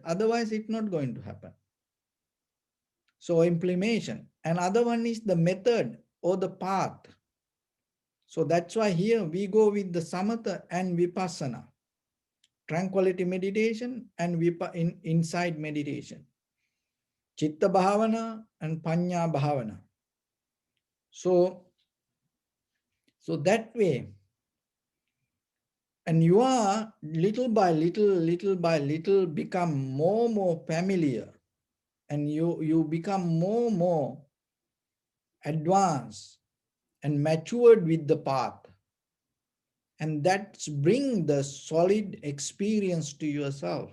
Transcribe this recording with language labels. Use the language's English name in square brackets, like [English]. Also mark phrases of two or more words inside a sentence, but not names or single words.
[English] Otherwise, it's not going to happen. So implementation. Another one is the method or the path. So that's why here we go with the samatha and vipassana. Tranquility meditation and insight meditation. [Pali] Chitta bhavana and panya bhavana. [English] So that way, and you are little by little become more familiar, and you become more advanced and matured with the path, and that's bring the solid experience to yourself.